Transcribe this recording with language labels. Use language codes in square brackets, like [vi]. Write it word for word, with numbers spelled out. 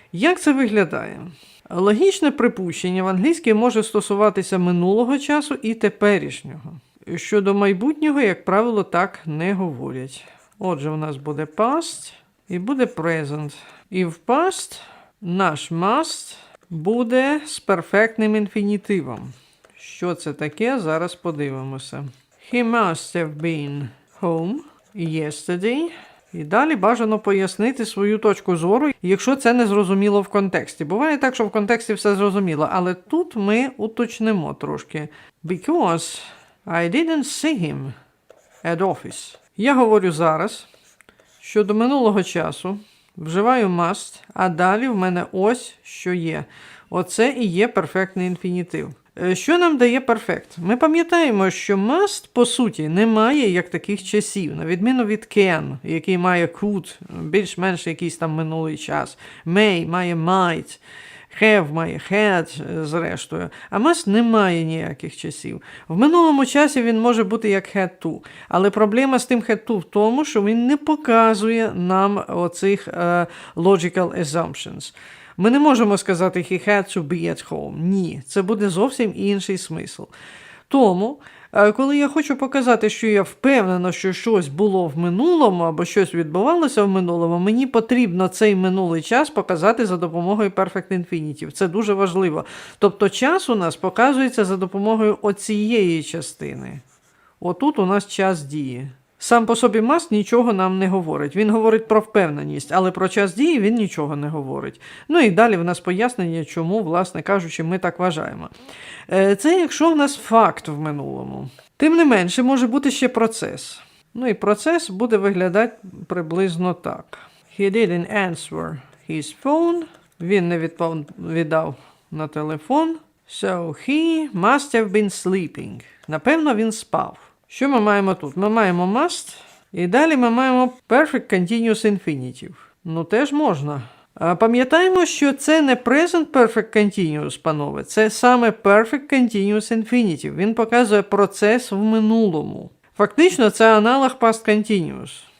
[uk] Як це виглядає? Логічне припущення в англійській може стосуватися минулого часу і теперішнього. Щодо майбутнього, як правило, так не говорять. Отже, у нас буде past і буде present. І в past наш must буде з перфектним інфінітивом. Що це таке? Зараз подивимося. [en] He must have been home yesterday. [uk] І далі бажано пояснити свою точку зору, якщо це не зрозуміло в контексті. Буває так, що в контексті все зрозуміло, але тут ми уточнимо трошки. [en] Because I didn't see him at office. [uk] Я говорю зараз, що до минулого часу вживаю must, а далі в мене ось що є. Оце і є перфектний інфінітив. Е, Що нам дає перфект? Ми пам'ятаємо, що must, по суті, не має як таких часів, на відміну від can, який має could, більш-менш якийсь там минулий час. May має might. Have має had, е, зрештою. А must не має ніяких часів. В минулому часі він може бути як had to. Але проблема з тим had to в тому, що він не показує нам оцих е, [en] logical assumptions. [uk] Ми не можемо сказати [en] he had to be at home. [uk] Ні, це буде зовсім інший смисл. Тому, е, коли я хочу показати, що я впевнена, що щось було в минулому або щось відбувалося в минулому, мені потрібно цей минулий час показати за допомогою Perfect Infinitive. Це дуже важливо. Тобто час у нас показується за допомогою оцієї частини. Отут у нас час дії. Сам по собі Мас нічого нам не говорить. Він говорить про впевненість, але про час дії він нічого не говорить. Ну і далі в нас пояснення, чому, власне кажучи, ми так вважаємо. Е, Це якщо в нас факт в минулому. Тим не менше, може бути ще процес. Ну і процес буде виглядати приблизно так. [en] He didn't answer his phone. [uk] Він не відповідав на телефон. [en] So he must have been sleeping. [uk] Напевно, він спав. Що ми маємо тут? Ми маємо must, і далі ми маємо perfect continuous infinitive. Ну, теж можна. А пам'ятаємо, що це не present perfect continuous, панове, це саме perfect continuous infinitive. Він показує процес в минулому. Фактично, це аналог past continuous.